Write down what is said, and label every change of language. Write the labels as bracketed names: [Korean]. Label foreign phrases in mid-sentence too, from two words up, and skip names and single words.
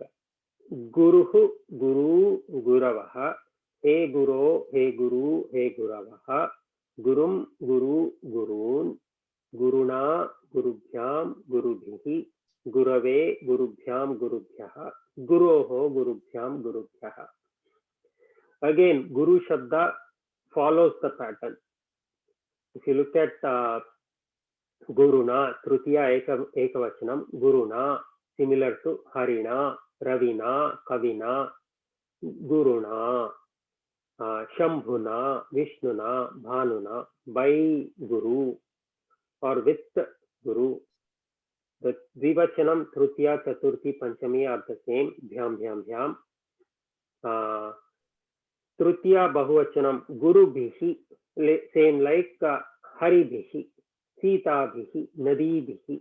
[Sanskrit] Guruhu, Guru, Guravaha. He Guru, He Guru, He Guravaha. Gurum, Guru, Gurun. Guruna, Gurubhyah. Gurubhyam Gurubhihi, Gurave Gurubhyam Gurubhyaha, Guroho Gurubhyam Gurubhyaha. [English] Again, Guru Shabda follows the pattern. If you look at Guruna, [Sanskrit] Trutiya Ekavachanam, [English] Guruna, similar to Harina, Ravina, Kavina, Guruna, Shambhuna, Vishnuna, Bhanuna, by Guru or with Guru. The Dvivachanam, [Sanskrit] Trutiya, Chaturthi, Panchami [English] are the same, [Sanskrit] Bhyam, Bhyam, Bhyam. Trutiya, Bahuvachanam, Guru Bhihi, [English] same like [Sanskrit] Hari Bhihi, Sita Bhihi, Nadi Bhihi.